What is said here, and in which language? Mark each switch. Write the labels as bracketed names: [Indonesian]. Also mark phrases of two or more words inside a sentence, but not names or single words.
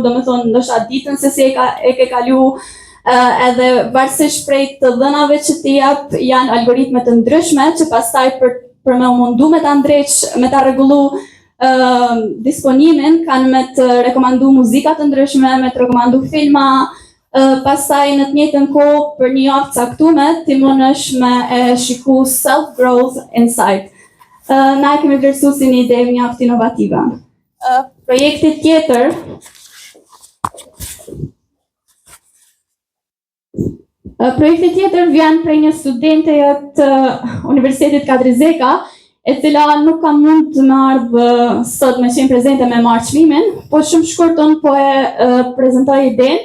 [Albanian] domethënë ndoshta ditën se si e ke kalu, edhe varësisht prej të dhënave që ti jap, janë algoritme të ndryshme që pastaj për me u mundu me ta ndreq, me ta rregullu disponimin, kanë me të rekomandu muzika të ndryshme, me të rekomandu filma, pastaj në të njëjtën kohë për një javë caktuar ti mundesh me e shiku [English] self-growth insight. [Albanian] Na e kemi vlerësuar si një ide mjaft inovative. Projekti tjetër vjen prej një studente të Universitetit Kadri Zeka, e cila nuk ka mund të më ardhë sot me qenë prezente me marrë çmimin, po shumë shkurtën po e prezantoj idenë.